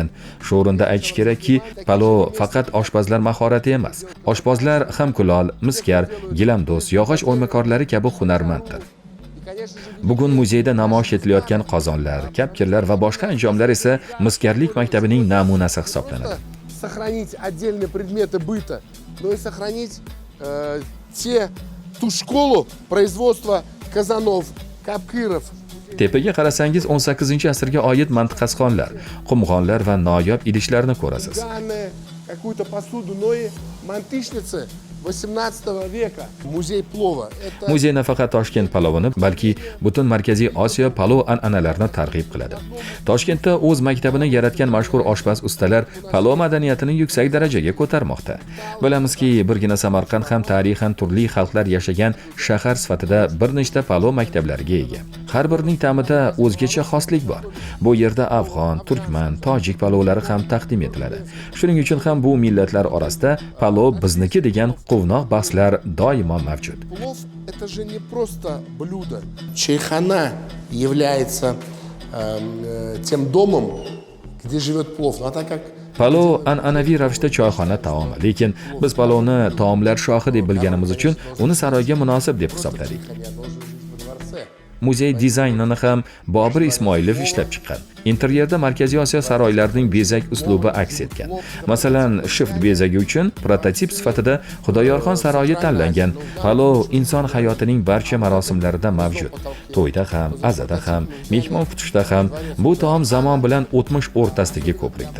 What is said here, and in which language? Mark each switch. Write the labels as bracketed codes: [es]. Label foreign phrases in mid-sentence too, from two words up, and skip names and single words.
[uz] Shu o'rinda aytish kerakki, palov faqat oshpazlar mahorati emas. Oshpazlar ham kulol, miskar, gilamdo'z, yog'och o'ymakorlari kabi hunarmanddir. Bugun muzeyda namoyish etilayotgan qozonlar, kapkirlar va boshqa anjomlar esa miskarlik maktabining namunasi hisoblanadi. [ru] Сохранить отдельные предметы быта, но и сохранить ту школу производства казанов, капкиров. [uz] Tepaga qarasangiz 18-asrga oid mantiqasxonlar, qumg'onlar va noyob idishlarni ko'rasiz. [ru] какую-то посуду, но и мантышницы 18 века. Музей плова. Это [uz] Muzey nafaqat Toshkent palovini, balki butun Markaziy Osiyo palov an'analarini targ'ib qiladi. Toshkentda o'z maktabini yaratgan mashhur oshpaz ustalar palov madaniyatini yuksak darajaga ko'tarmoqda. Bilamizki, birgina Samarqand ham tarixan turli xalqlar yashagan shahar sifatida bir nechta palov maktablariga ega. Har birining ta'mida o'zgacha xoslik bor. Bu yerda afg'on, turkman, tojik palovlari ham taqdim etiladi. Shuning uchun ham bu millatlar orasida palov bizniki degan quvnoq bahslar doimo mavjud. [ru] плов это же не просто блюдо. Чайхана является тем домом, где живет плов. Ну, а так как [uz] Palov an'anaviy ravishda choyxona taomi, lekin biz palovni taomlar shohi deb bilganimiz uchun uni saroyga munosib deb hisobladik. [ru] оно же жизнь во дворце. [uz] Muzey dizaynini ham Bobur Ismoilov ishlab chiqqan. Interyerda Markaziy Osiyo saroylarining bezak uslubi aks etgan. Masalan, shift bezagi uchun prototip sifatida Xudoyorxon saroyi tanlangan. Palov inson hayotining barcha marosimlarida mavjud. To'yda ham, azada ham, mehmon kutishda ham bu taom zamon bilan o'tmish o'rtasidagi ko'prikdir.